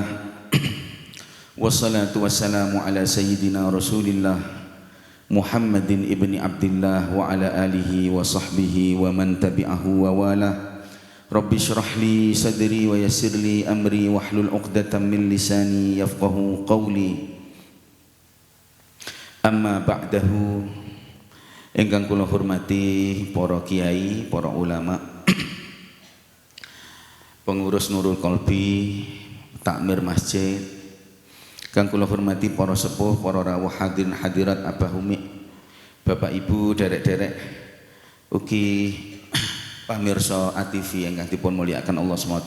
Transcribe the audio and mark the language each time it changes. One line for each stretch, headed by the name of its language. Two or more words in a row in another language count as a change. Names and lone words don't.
Arabic: والصلاة والسلام على سيدنا رسول الله محمد بن عبد الله وعلى آله وصحبه ومن تبعه ووالى. رب اشرح لي صدري ويسر لي أمري واحلل عقدة من لساني يفقهوا قولي. أما بعده,
Javanese: ingkang kula hormati para kiai, para ulama, pengurus Nurul Qalbi, takmir masjid, kang kula hormati para sepuh, para rawuh hadirin hadirat Abah Umi, Bapak Ibu, derek-derek ugi pamirsa ATV ingkang dipun mulyakaken Allah SWT.